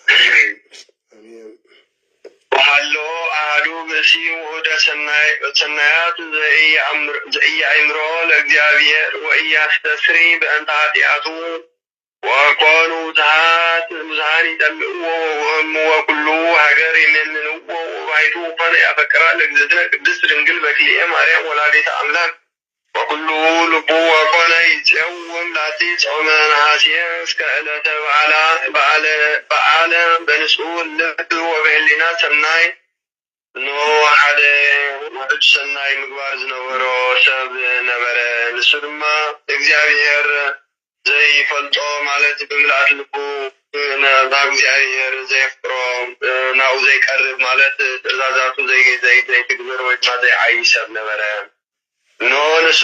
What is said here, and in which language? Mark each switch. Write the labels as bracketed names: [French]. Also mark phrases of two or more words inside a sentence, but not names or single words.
[Geez] ወሃሎ አሐዱ ብእሲ ውእደ ሰናያት ዘኢየአእምሮ ለእግዚአብሔር ወኢያስተስሪ በእንተ ኃጢአቱ ወኮኑ ብዙኃን ይጠልእዎ ወኩሉ ሀገር ይሜንንዎ ወባሕቱ ኮነ ያፈቅራ ለእግዝእትነ ቅድስት ድንግል በክልኤ ማርያም ወላዲተ አምላክ ወኩሉ ልቡ ወኮነ ይፄውም ላቲ ጾመ ነሐሴ እስከ ዕለተ በዓለ በንጹሕ ልብ ወበህሊና ሰናይ [Tigrinya] እነሆ ሓደ ውሕድ ሰናይ ምግባር ዝነበሮ ሰብ ነበረ። ንሱ ድማ እግዚአብሔር ዘይፈልጦ ማለት ብምልአት ልቡ ናብ እግዚአብሔር ዘየፍቅሮ ናብኡ ዘይቀርብ ማለት ትእዛዛቱ ዘይትግብር ወይ ድማ ዘይዓይ ሰብ ነበረ። እነሆ ንሱ